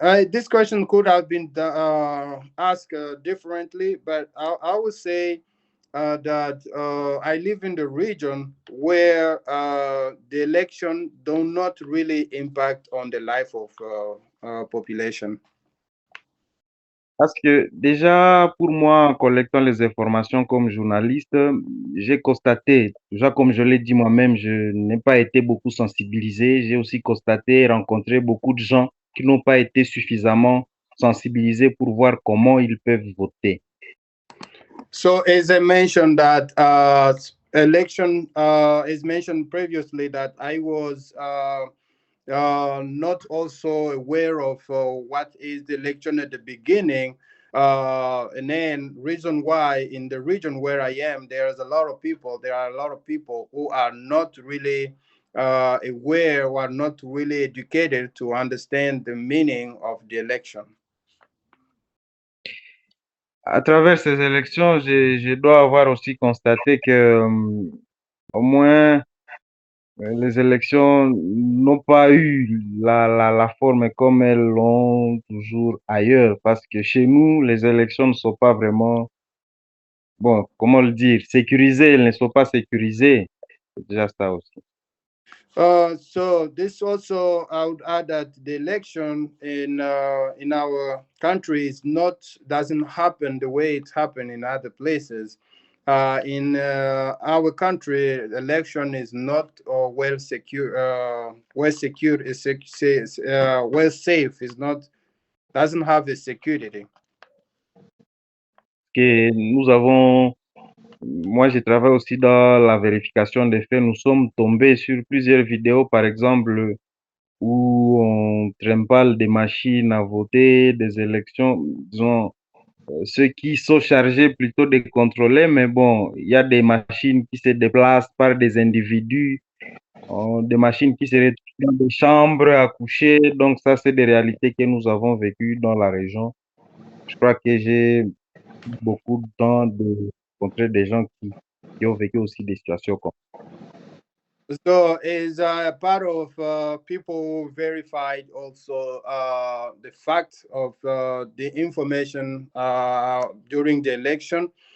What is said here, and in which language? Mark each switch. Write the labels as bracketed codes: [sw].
[en] This question could have been asked differently, but I would say that I live in the region where the election do not really impact on the life of population. [fr] Parce que déjà, pour moi, en collectant les informations comme journaliste, j'ai constaté, déjà comme je l'ai dit moi-même, je n'ai pas été beaucoup sensibilisé. J'ai aussi constaté et rencontré beaucoup de gens qui n'ont pas été suffisamment sensibilisés pour voir comment ils peuvent voter. [en] So as I mentioned that election is mentioned previously that I was not also aware of what is the election at the beginning. And then reason why in the region where I am, there's a lot of people. There are a lot of people who are not really aware or are not really educated to understand the meaning of the election. [fr] À travers ces élections, je dois avoir aussi constaté que au moins les élections n'ont pas eu la forme comme elles l'ont toujours ailleurs, parce que chez nous, les élections ne sont pas vraiment, bon, comment le dire, sécurisées, elles ne sont pas sécurisées. C'est déjà ça aussi. [en] So this also, I would add that the election in our country is not doesn't happen the way it's happened in other places. In our country, election is not well secure. Well secured is well safe. Is not doesn't have a security. [fr] Que nous avons, moi je travaille aussi dans la vérification des faits. Nous sommes tombés sur plusieurs vidéos, par exemple, où on trimballe des machines à voter, des élections, disons, ceux qui sont chargés plutôt de contrôler, mais bon, il y a des machines qui se déplacent par des individus, des machines qui se retrouvent dans des chambres à coucher. Donc ça, c'est des réalités que nous avons vécues dans la région. Je crois que j'ai eu beaucoup de temps de rencontrer des gens qui ont vécu aussi des situations comme [en] So, is part of people who verified also the fact of the information during the election.